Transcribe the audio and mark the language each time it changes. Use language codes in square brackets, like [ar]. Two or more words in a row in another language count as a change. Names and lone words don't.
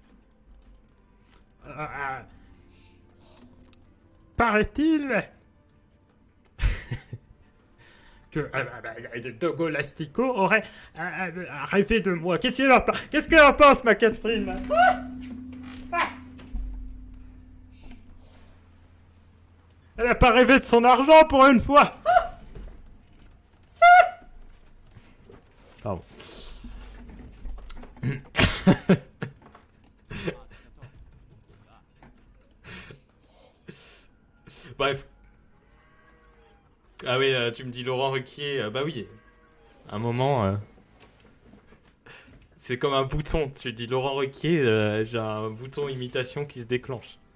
[fr] Paraît-il que Dogo Lastico aurait rêvé de moi. Qu'est-ce qu'elle en pense, ma Catherine? Elle a pas rêvé de son argent pour une fois. Pardon. [ru] Ас готов. Да. [fr] Bref. Ah oui, tu me dis Laurent Ruquier. Bah oui. À un moment, c'est comme un bouton. Tu dis Laurent Ruquier, j'ai un bouton imitation qui se déclenche.